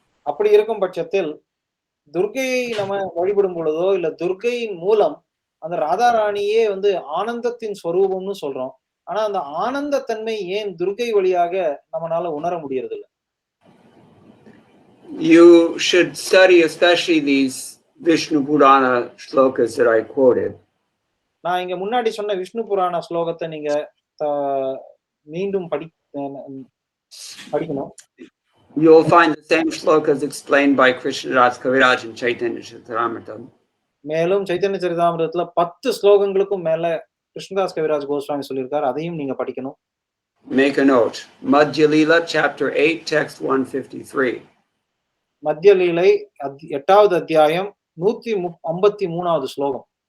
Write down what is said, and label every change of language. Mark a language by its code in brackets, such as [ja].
[ta] அப்படி இருக்கும் பட்சத்தில் துர்கையை நம்ம வழிபடும் பொழுதோ இல்ல துர்கையின் மூலம் அந்த ராதாராணியே ஆனந்தத்தின் ஸ்வரூபம்னு சொல்றோம். ஆனா அந்த ஆனந்த தன்மை ஏன் துர்கை வழியாக நம்மளால உணர முடியறது இல்லை? [en] You should study especially these Vishnu Purana shlokas that I quoted. [ta] நான் இங்க முன்னாடி சொன்ன விஷ்ணு புராண ஸ்லோகத்தை நீங்க மீண்டும் படிக்கணும். [en] You'll find the same shlokas explained by Krishnadas Kaviraj in Chaitanya Charitamrita. [ta] மேலும் சைத்தன்ய சரிதாமிரதத்துல 10 ஸ்லோகங்களுக்கும் மேல கிருஷ்ணதாஸ் கவிராஜ் கோஸ்வாமி சொல்லியிருக்காரு, அதையும் நீங்க படிக்கணும். [en] Make a note. Madhya Leela chapter 8 text 153. [ta] மத்திய லீலை 8வது அத்தியாயம் 153வது ஸ்லோகம்.